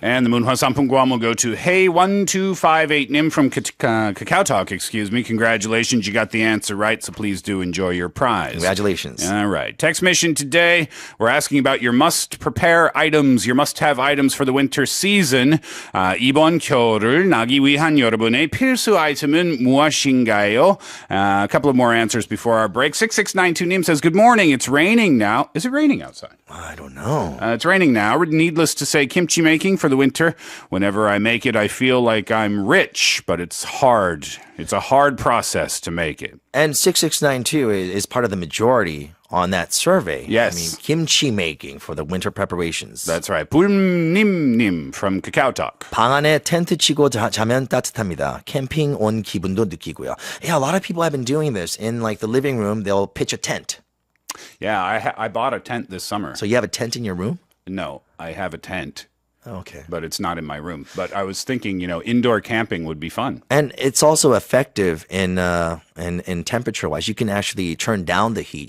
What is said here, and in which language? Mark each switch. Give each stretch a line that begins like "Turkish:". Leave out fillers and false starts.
English: And the Moonhwa Sampungguam will go to Hey1258 Nim from Kakao Talk, excuse me. Congratulations, you got the answer right, so please do enjoy your prize. Congratulations. All right. Text mission today, we're asking about your must-prepare items, your must-have items for the winter season.
Korean: 이번 겨울을 나기 위한 여러분의 필수 아이템은 무엇인가요?
English: A couple of more answers before our break. 6692님 says, good morning. It's raining now. Is it raining outside? I don't know. It's raining now. Needless to say, kimchi making for the winter. Whenever I make it, I feel like I'm rich, but it's hard. It's a hard process to make it. And 6692 is part of the majority on that survey. Yes. I mean, kimchi making for the winter preparations. That's right. 불님님 from Kakao Talk.
Korean: 방 안에 텐트 치고 자면 따뜻합니다. 캠핑 온 기분도 느끼고요.
English: Yeah, a lot of people have been doing this. In like the living room, they'll pitch a tent. Yeah, I bought a tent this summer. So you have a tent in your room? No, I have a tent. Okay. But it's not in my room. But I was thinking, indoor camping would be fun. And it's also effective in temperature-wise. You can actually turn down the heat.